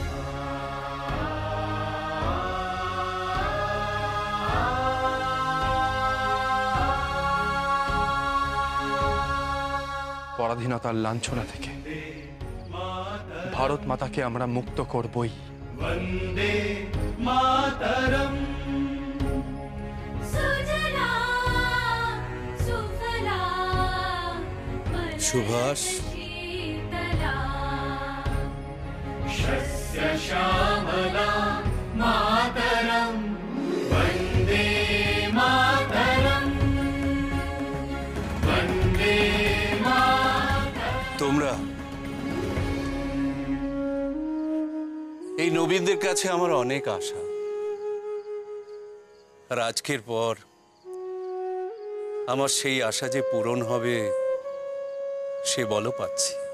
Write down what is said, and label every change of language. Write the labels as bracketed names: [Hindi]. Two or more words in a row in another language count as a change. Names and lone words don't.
[Bangla] পরাধীনতার লাঞ্ছনা থেকে ভারত মাতাকে আমরা মুক্ত করবই। [Sanskrit] वन्दे मातरम् सुजला सुफला সুভাষ, शीतला शस्य श्यामला मातरम् वन्दे मातरम् वन्दे [Bangla] তোমরা এই নবীনদের কাছে আমার অনেক আশা, আর আজকের পর আমার সেই আশা যে পূরণ হবে সে বলও পাচ্ছি।